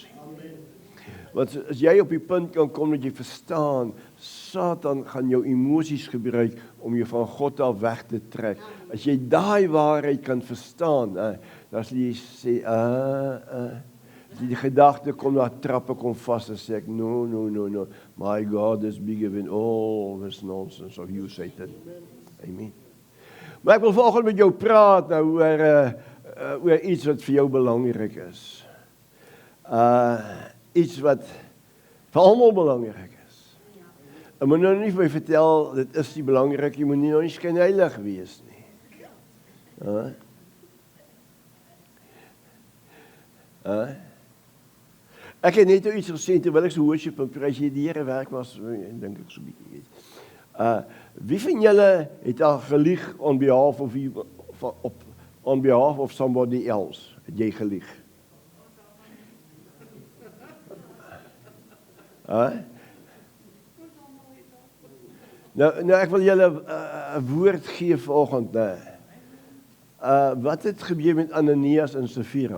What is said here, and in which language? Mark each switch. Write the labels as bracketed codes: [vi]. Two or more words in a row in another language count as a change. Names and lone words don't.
[af] Want as jy op die punt kan kom dat jy verstaan, Satan gaan jou emosies gebruik om jou van God af weg te trek. As jy daai waarheid kan verstaan, dan sal jy sê, as die gedagte kom, daar trappe kom vas en sê ek, [en] no, my God is bigger than all this nonsense of you, Satan. Amen. [af] Maar ek wil vanoggend met jou praat nou oor iets wat vir jou belangrik is. Iets wat vir almal belangrik is. Ek moet nou nie vir my vertel, dit is nie belangrik, jy moet nie nou nie skynheilig wees nie. Ek het net iets gesê, terwyl ek so worship en prys hier die Here werk was, dink ek so 'n bietjie. Wie van julle het al gelieg [en] on behalf of somebody else? [af] Het jy gelieg? Nou ek wil julle 'n woord gee vanoggend. Wat het gebeur met Ananias en Safira?